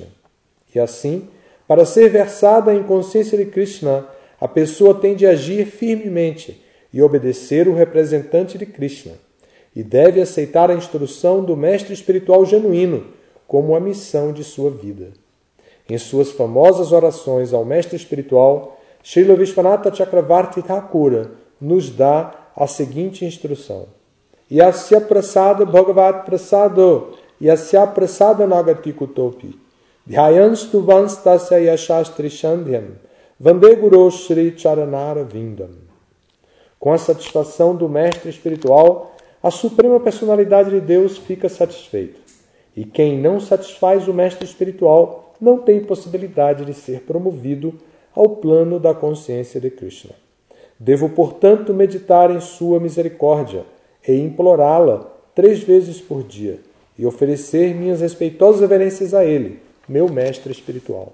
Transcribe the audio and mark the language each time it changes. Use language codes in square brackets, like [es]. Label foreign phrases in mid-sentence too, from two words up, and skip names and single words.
[pt] E assim, para ser versada em consciência de Krishna, a pessoa tem de agir firmemente e obedecer o representante de Krishna, e deve aceitar a instrução do mestre espiritual genuíno como a missão de sua vida. Em suas famosas orações ao mestre espiritual, Srila Vishwanatha Chakravarti Thakura nos dá a seguinte instrução: [sa] Yasya prasada bhagavat prasado, yasya prasada nagati kutopi, dhyayanstu vanstasya yashastri shandhyam, vande guru shri charanara vindam. [pt] Com a satisfação do mestre espiritual, a suprema personalidade de Deus fica satisfeita. E quem não satisfaz o mestre espiritual não tem possibilidade de ser promovido ao plano da consciência de Krishna. Devo, portanto, meditar em sua misericórdia e implorá-la 3 vezes por dia e oferecer minhas respeitosas reverências a ele, meu mestre espiritual.